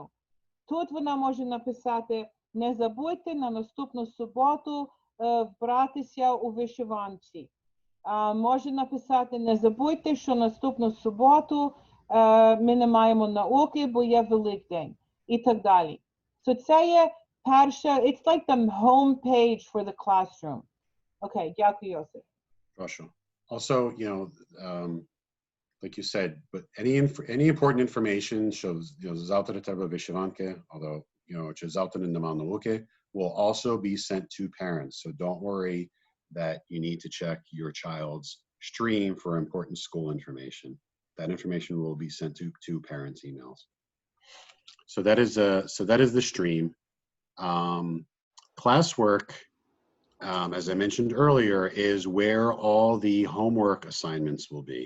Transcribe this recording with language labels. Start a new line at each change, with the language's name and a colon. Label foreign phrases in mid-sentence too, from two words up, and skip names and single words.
Ukrainian: Тут вона може написати: не забудьте на наступну суботу вбратися у вишиванці. Може написати: не забудьте, що наступну суботу ми не маємо науки, бо є Великдень. І так далі. So це є перша,
English: it's like the home page for the classroom.
Ukrainian: Okay, дякую, Йосиф.
Russian: Хорошо.
English: Also, like you said, but any important information,
Ukrainian: що завтра треба вишиванки, although, чи завтра нема науки,
English: will also be sent to parents. So don't worry that you need to check your child's stream for important school information. That information will be sent to parents' emails. So that is the stream. Classwork, as I mentioned earlier, is where all the homework assignments will be.